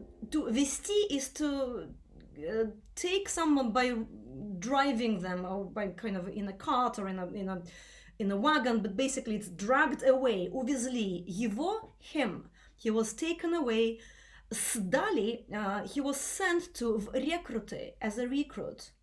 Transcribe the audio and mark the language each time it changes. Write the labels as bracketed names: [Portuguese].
[English] To вести is to take someone by driving them, or by kind of in a cart or in a wagon, but basically it's dragged away. [Russian] Увезли его, [English] him. He was taken away. [Russian] Сдали, [English] he was sent to [Russian] в рекруты, [English] as a recruit.